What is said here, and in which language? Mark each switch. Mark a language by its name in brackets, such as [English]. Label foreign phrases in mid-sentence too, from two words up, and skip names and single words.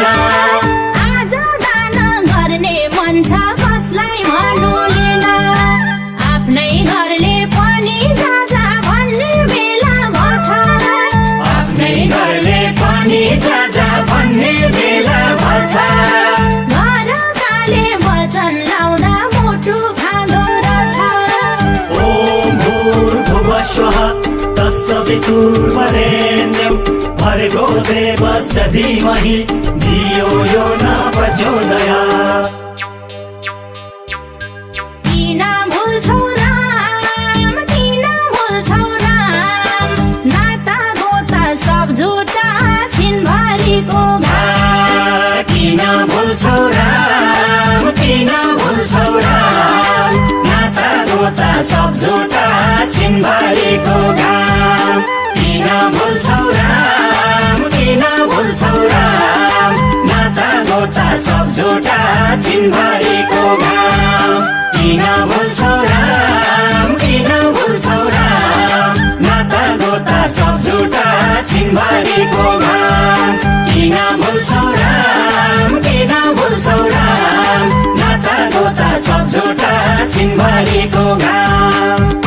[Nepali] आज दान गर्ने मन छ कसलाई भन्नुलिन आफ्नै घरले पनि जाजा भन्ने बेला भछ आफ्नै घरले पनि जाजा भन्ने बेला भछ घरकाले वचन लाउँदा मुटु खाँदो रहेछ [Sanskrit] ओम भूर्भुवस्वः तत्सवितुर्वरेण्यं भर्गो देवस्य धीमहि धियो यो न प्रचोदयात् [Nepali] किन भुल्छौ राम किन भुल्छौ राम नाता गोता सब झुटा छिनभरिको किन भुल्छौ राम किन भुल्छौ राम नाता गोता सब झुटा छिनभरिको घाम किन भुल्छौ राम किन भुल्छौ राम नाता गोता सब झुटा छिनभरिको घाम किन भुल्छौ राम किन भुल्छौ राम नाता गोता सब झुटा छिनभरिको घाम किन भुल्छौ राम किन भुल्छौ राम नाता गोता सब झुटा छिनभरिको घाम